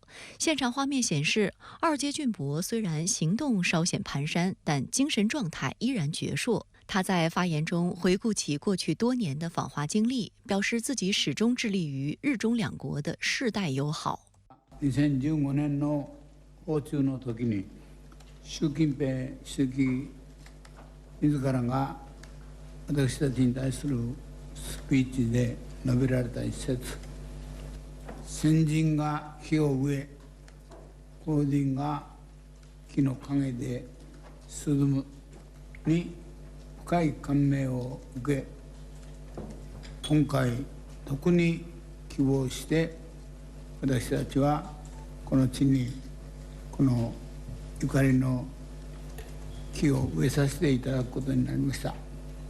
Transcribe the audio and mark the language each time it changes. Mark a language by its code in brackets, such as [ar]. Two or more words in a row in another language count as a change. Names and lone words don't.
[zh] 现场画面显示，二阶俊博虽然行动稍显蹒跚，但精神状态依然矍铄。他在发言中回顾起过去多年的访华经历，表示自己始終致力於日中兩國的世代友好。 [ja] 2015年の訪中の時に習近平主席自らが私たちに対するスピーチで述べられた一節、先人が木を植え、後人が木の陰で涼むに深い感銘を受け、今回特に希望して私たちはこの地にこのゆかりの木を植えさせていただくことになりました。